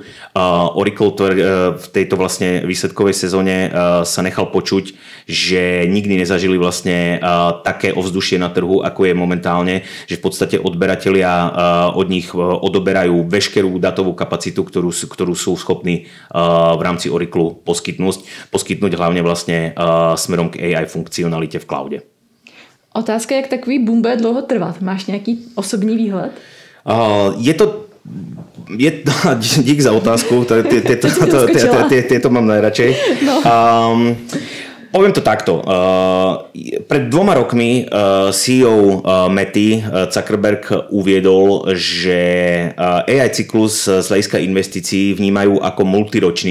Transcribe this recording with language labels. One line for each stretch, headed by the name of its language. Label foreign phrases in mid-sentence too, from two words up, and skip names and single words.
Slovak: Oracle v tejto vlastne výsledkovej sezóne sa nechal počuť, že nikdy nezažili vlastne také ovzdušie na trhu, ako je momentálne, že v podstate odberatelia od nich odoberajú veškerú datovú kapacitu, ktorú sú schopní v rámci Oracle poskytnúť hlavne vlastne smerom k AI funkcionalite v cloude.
Czech: Otázka, jak takový boom bude dlouho trvat? Máš nějaký osobní výhled?
Slovak: Je to Dík za otázku, tieto mám najradšej. No. Poviem to takto. Pred 2 rokmi CEO Mety Zuckerberg uviedol, že AI cyklus z hľadiska investícií vnímajú ako multiročný